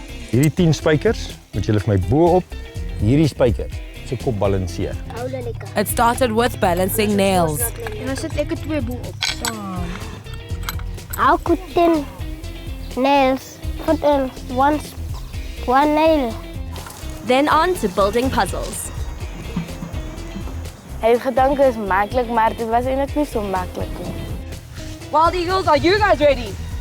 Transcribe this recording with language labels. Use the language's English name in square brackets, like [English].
[Afrikaans] Hierdie 10 spykers moet julle vir my bo op hierdie spyker se kop balanseer. [English] It started with balancing nails. [Afrikaans] En dan sit ek er 2 bo op. [English] How could 10 nails put in one nail? Then on to building puzzles. [Afrikaans] Ek het gedink dit is maklik, maar dit was eintlik nie so maklik nie. [English] Wild Eagles, are you guys ready?